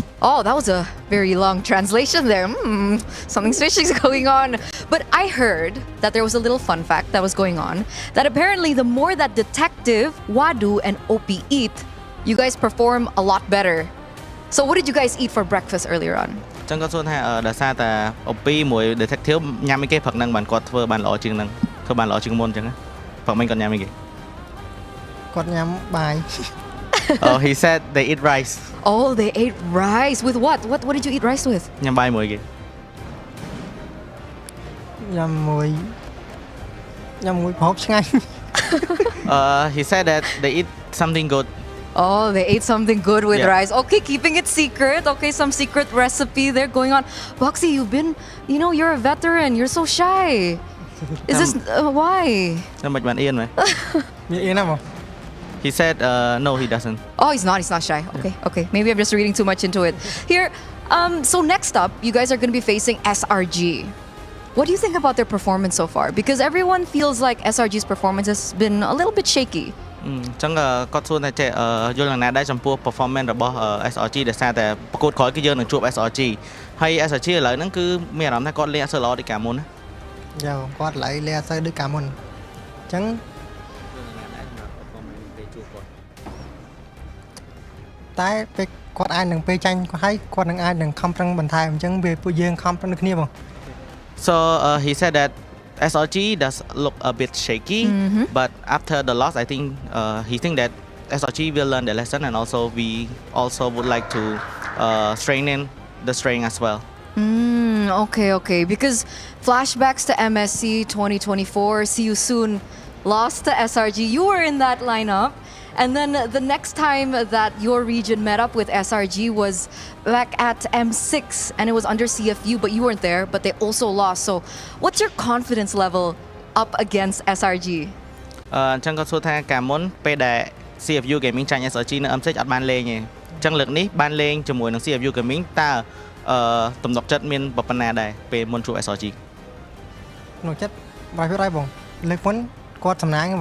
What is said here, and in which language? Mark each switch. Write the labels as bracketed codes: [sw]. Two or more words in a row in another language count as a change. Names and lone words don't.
[en] Oh, that was a very long translation there. Something fishy is going on. But I heard that there was a little fun fact that was going on, that apparently the more that Detective, Wadu, and OP eat, you guys perform a lot better. So what did you guys eat for breakfast earlier on? [km] ចឹងគាត់សួរថាដោយសារតែ OP មួយ Detective ញ៉ាំអីគេព្រឹកហ្នឹងបានគាត់ធ្វើបានល្អជាងហ្នឹងធ្វើបានល្អជាងមុនចឹងព្រឹកមិញគាត់ញ៉ាំអីគេ គាត់ញ៉ាំបាយ [en] Oh, he said they eat rice. Oh, they ate rice. With what? What did you eat rice with? [km] ញ៉ាំបាយមួយគេ ញ៉ាំមួយប្រហុកឆ្ងាញ់ [en] He said that they eat something good. Oh, they ate something good with Yeah. rice. Okay, keeping it secret. Okay, some secret recipe there going on. Boxy, you're a veteran. You're so shy. Is this why? [km] តែមិនបានអៀនមែន មានអៀនណាបង [en] He said no, he doesn't. Oh, he's not shy. Okay. Maybe I'm just reading too much into it. Here, so next up, you guys are going to be facing SRG. What do you think about their performance so far? Because everyone feels like SRG's performance has been a little bit shaky. [km] ចឹងគាត់សួរថាយល់យ៉ាងណាដែរចំពោះ performance របស់ SRG ដែលសារតែប្រកួតក្រោយគឺយើងនឹងជួប SRG ហើយ SRG ឥឡូវហ្នឹងគឺមានអារម្មណ៍ថាគាត់លេងអត់សូវល្អដូចកាលមុនណា យ៉ាគាត់ឡៃលេងអត់សូវដូចកាលមុន អ ចឹងតែពេលគាត់អាចនឹងពេលចាញ់គាត់ហើយគាត់នឹងអាចនឹងខំប្រឹងបន្ថែមអញ្ចឹងវាពួកយើងខំប្រឹងដូចគ្នាបង [en] So he said that SRG does look a bit shaky, but after the loss, I think he think that SRG will learn the lesson, and also we also would like to strengthen the strength as well. Okay. Because flashbacks to MSC 2024, see you soon, lost to SRG. You were in that lineup. And then the next time that your region met up with SRG was back at M6, and it was under CFU, but you weren't there, but they also lost. So what's your confidence level up against SRG? [km] អញ្ចឹងគាត់សួរថាកាលមុនពេលដែល CFU Gaming ចាញ់ SRG នៅ M6 អត់បានលេងទេអញ្ចឹងលើកនេះបានលេងជាមួយនឹង CFU Gaming តើទំនុកចិត្តមានប៉ុណ្ណាដែរពេលមុនជួប SRG ទំនុកចិត្ត100%បងលើកមុនគាត់សំណាងបង